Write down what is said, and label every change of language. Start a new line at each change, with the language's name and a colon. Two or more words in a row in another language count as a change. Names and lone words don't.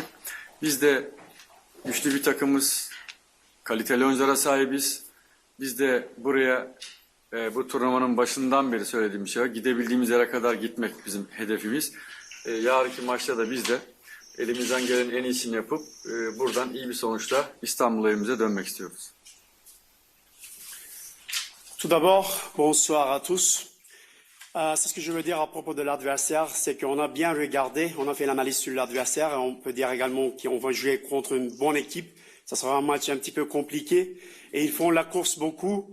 Turkish: Biz de güçlü bir takımız, kaliteli oyunculara sahibiz. Biz de buraya bu turnuvanın başından beri söylediğim bir şey var. Gidebildiğimiz yere kadar gitmek bizim hedefimiz. Yarınki maçta da biz de elimizden gelen en iyisini yapıp buradan iyi bir sonuçla İstanbul evimize dönmek istiyoruz.
French: Tout d'abord, bonsoir à tous. C'est ce que je veux dire à propos de l'adversaire, c'est qu'on a bien regardé, on a fait l'analyse sur l'adversaire et on peut dire également qu'on va jouer contre une bonne équipe. Ça sera un match un petit peu compliqué et ils font la course beaucoup.